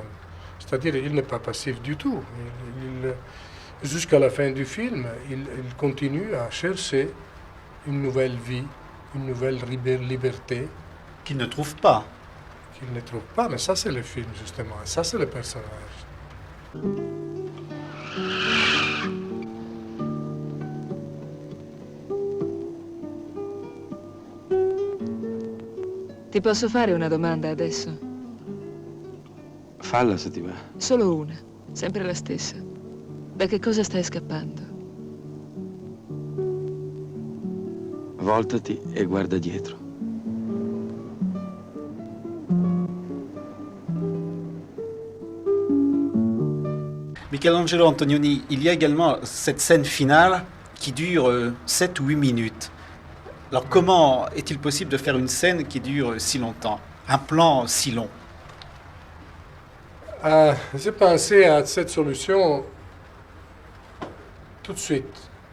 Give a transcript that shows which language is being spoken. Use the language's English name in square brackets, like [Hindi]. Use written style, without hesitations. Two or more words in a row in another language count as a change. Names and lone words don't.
[French] C'est-à-dire, il n'est pas passif du tout. Jusqu'à la fin du film, il continue à chercher une nouvelle vie, une nouvelle liberté. Qu'il ne trouve pas. Qu'il ne trouve pas, mais ça c'est le film justement, ça c'est le personnage. [Italian] Ti posso fare una domanda adesso? Falla se ti va. Solo una, sempre la stessa. Da che cosa stai scappando? Voltati e guarda dietro. [French] Michelangelo Antonioni, il y a également cette scène finale qui dure 7 ou 8 minutes. Alors comment est-il possible de faire une scène qui dure si longtemps, un plan si long? J'ai pensé à cette solution tout de suite.